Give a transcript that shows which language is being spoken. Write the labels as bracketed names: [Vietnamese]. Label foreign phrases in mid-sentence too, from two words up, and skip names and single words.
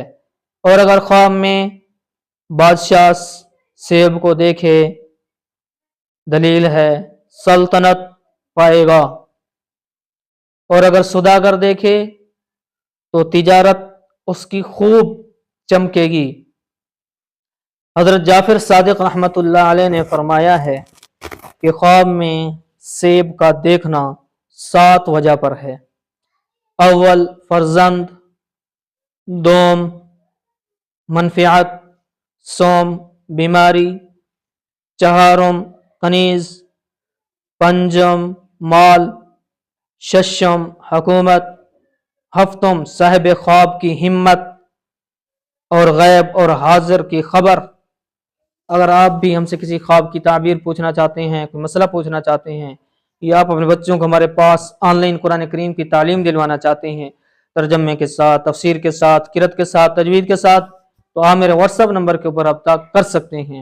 [Urdu] اور اگر خواب میں بادشاہ سیب کو دیکھے دلیل ہے سلطنت پائے گا، اور اگر سوداگر دیکھے تو تجارت اس کی خوب چمکے گی۔ حضرت جعفر صادق [Arabic] رحمۃ اللہ علیہ [Urdu] نے فرمایا ہے کہ خواب میں سیب کا دیکھنا 7 وجہ پر ہے۔ اول فرزند، دوم منفعت، سوم بیماری، چہارم کنیز، پنجم مال، ششم حکومت، ہفتم صاحب خواب کی ہمت، اور غیب اور حاضر کی خبر۔ اگر آپ بھی ہم سے کسی خواب کی تعبیر پوچھنا چاہتے ہیں، کوئی مسئلہ پوچھنا چاہتے ہیں، یا آپ اپنے بچوں کو ہمارے پاس آن لائن قرآن کریم کی تعلیم دلوانا چاہتے ہیں ترجمے کے ساتھ، تفسیر کے ساتھ، قرأت کے ساتھ، تجوید کے ساتھ، تو آپ میرے واٹس ایپ نمبر کے اوپر رابطہ کر سکتے ہیں۔